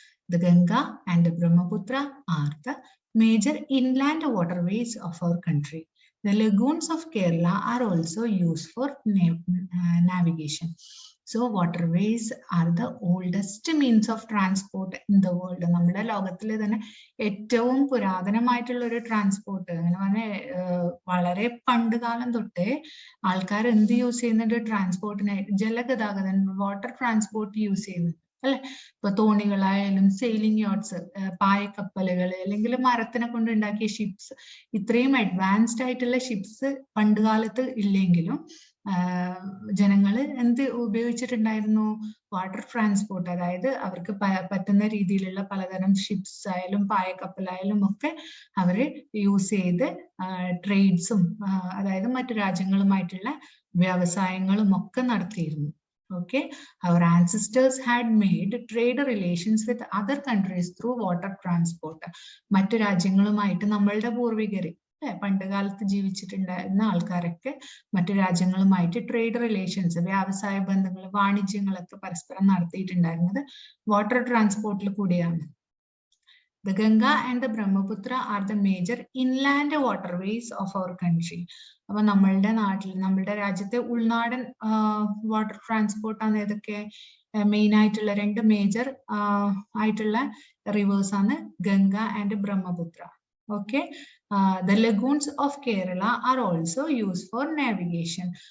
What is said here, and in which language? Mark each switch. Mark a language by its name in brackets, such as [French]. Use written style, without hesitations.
[English] The Ganga and the Brahmaputra are the major inland waterways of our country. The lagoons of Kerala are also used for navigation. So waterways are the oldest means of transport in the world. [Malayalam] നമ്മുടെ ലോകത്തിൽ തന്നെ ഏറ്റവും പുരാതനമായിട്ടുള്ള ഒരു transport അങ്ങനെ പറഞ്ഞാൽ വളരെ പണ്ട് കാലം തൊട്ടേ ആൾക്കാർ എന്ത് യൂസ് ചെയ്യുന്നുണ്ട് ട്രാൻസ്പോർട്ടിനായി ജലഗതാഗതം വാട്ടർ ട്രാൻസ്പോർട്ട് യൂസ് ചെയ്യുന്നുണ്ട് അല്ലെ ഇപ്പൊ തോണികളായാലും സെയിലിംഗ് യോട്ട്സ് പായക്കപ്പലുകൾ അല്ലെങ്കിൽ മരത്തിനെ കൊണ്ട് ഉണ്ടാക്കിയ ഷിപ്സ് ഇത്രയും അഡ്വാൻസ്ഡ് ആയിട്ടുള്ള ഷിപ്സ് പണ്ട് കാലത്ത് ഇല്ലെങ്കിലും ജനങ്ങൾ എന്ത് ഉപയോഗിച്ചിട്ടുണ്ടായിരുന്നു വാട്ടർ ട്രാൻസ്പോർട്ട് അതായത് അവർക്ക് പറ്റുന്ന രീതിയിലുള്ള പലതരം ഷിപ്സ് ആയാലും പായക്കപ്പലായാലും ഒക്കെ അവര് യൂസ് ചെയ്ത് ട്രേഡ്സും അതായത് മറ്റു രാജ്യങ്ങളുമായിട്ടുള്ള വ്യവസായങ്ങളും ഒക്കെ നടത്തിയിരുന്നു. [English] Okay, our ancestors had made trade relations with other countries through water transport. [Malayalam] മറ്റു രാജ്യങ്ങളുമായിട്ട് നമ്മളുടെ പൂർവികര് പണ്ട് കാലത്ത് ജീവിച്ചിട്ടുണ്ടായിരുന്ന ആൾക്കാരൊക്കെ മറ്റു രാജ്യങ്ങളുമായിട്ട് ട്രേഡ് റിലേഷൻസ് വ്യാവസായ ബന്ധങ്ങൾ വാണിജ്യങ്ങളൊക്കെ പരസ്പരം നടത്തിയിട്ടുണ്ടായിരുന്നത് വാട്ടർ ട്രാൻസ്പോർട്ടിൽ കൂടിയാണ്. [English] The Ganga and the Brahmaputra are the major inland waterways of our country. [Malayalam] അപ്പൊ നമ്മളുടെ നാട്ടിൽ നമ്മളുടെ രാജ്യത്തെ ഉൾനാടൻ വാട്ടർ ട്രാൻസ്പോർട്ട് ആണ് ഏതൊക്കെ മെയിൻ ആയിട്ടുള്ള രണ്ട് മേജർ ആയിട്ടുള്ള റിവേഴ്സ് ആണ് Ganga and Brahmaputra. [English] Okay, the lagoons of Kerala are also used for navigation.